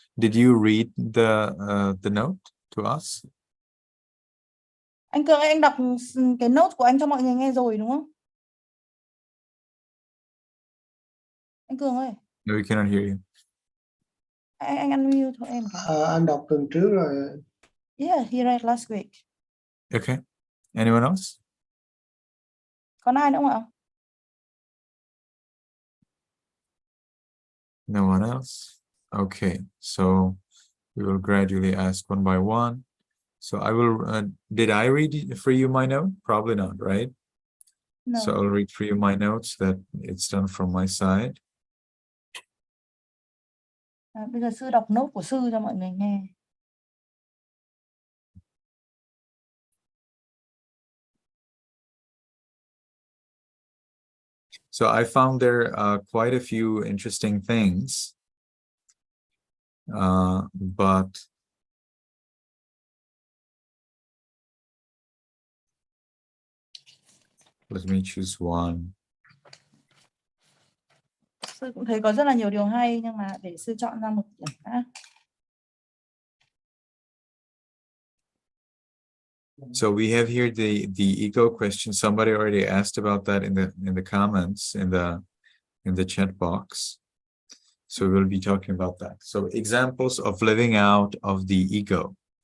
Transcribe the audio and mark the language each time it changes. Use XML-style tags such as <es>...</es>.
<en>Did you read the note to us?</en> <vi>Anh Cường ơi, anh đọc cái note của anh cho mọi người nghe rồi đúng không? Anh Cường ơi.</vi> <en>No, we cannot hear you.</en> <vi>Anh unmute thôi em. Anh đọc tuần trước rồi.</vi> <en>Yeah, he read last week. Okay. Anyone else?</en> <vi>Còn ai nữa không ạ?</vi> <en>No one else? Okay. So we will gradually ask one by one. So I will, did I read for you my note? Probably not, right? No. So I'll read for you my notes that it's done from my side.</en> <vi>Bây giờ sư đọc note của sư cho mọi người nghe.</vi> <en>So I found there quite a few interesting things, but let me choose one.</en> <vi>Sư cũng thấy có rất là nhiều điều hay nhưng mà để sư chọn ra một điểm đã.</vi> <en>So we have here the ego question. Somebody already asked about that in the comments in the chat box. So we'll be talking about that. So examples of living out of the ego.</en>